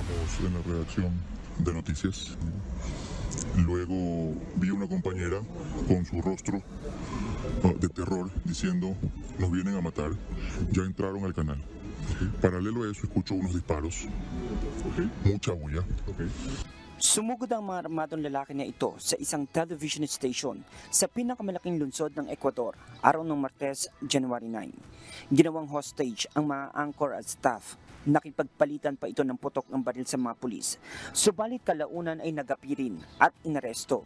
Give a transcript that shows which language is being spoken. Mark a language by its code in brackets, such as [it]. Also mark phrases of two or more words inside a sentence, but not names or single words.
[es] en la redacción de noticias. Luego vi una compañera con su rostro de terror diciendo: nos vienen a matar, ya entraron al canal. Paralelo a eso escucho unos disparos, mucha bulla. [tl] Sumugod ang mga armadong lalaki na ito sa isang television station sa pinakamalaking lungsod ng Ecuador araw ng Martes, January 9. Ginawang hostage ang mga anchor at staff. Nakipagpalitan pa ito ng putok ng baril sa mga pulis. Subalit kalaunan ay nagapirin at inaresto.